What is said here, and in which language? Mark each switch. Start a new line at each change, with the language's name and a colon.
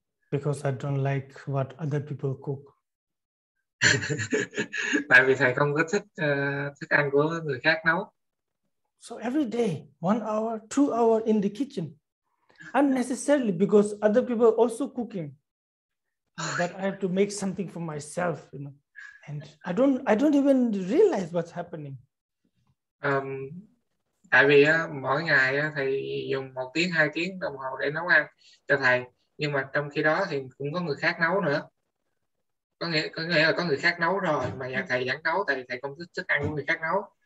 English: Because I don't like what other people cook.
Vietnamese: Tại vì thầy không có thích thức ăn của người khác nấu.
English: So every day, 1 hour, 2 hours in the kitchen, unnecessarily, because other people are also cooking. But I have to make something for myself, and I don't even realize what's happening.
Vietnamese: Tại vì mỗi ngày thầy dùng 1 tiếng 2 tiếng đồng hồ để nấu ăn cho thầy, nhưng mà trong khi đó thì cũng có người khác nấu nữa. Có nghĩa là có người khác nấu rồi mà thầy vẫn nấu, tại vì thầy không thích thức ăn của người khác nấu.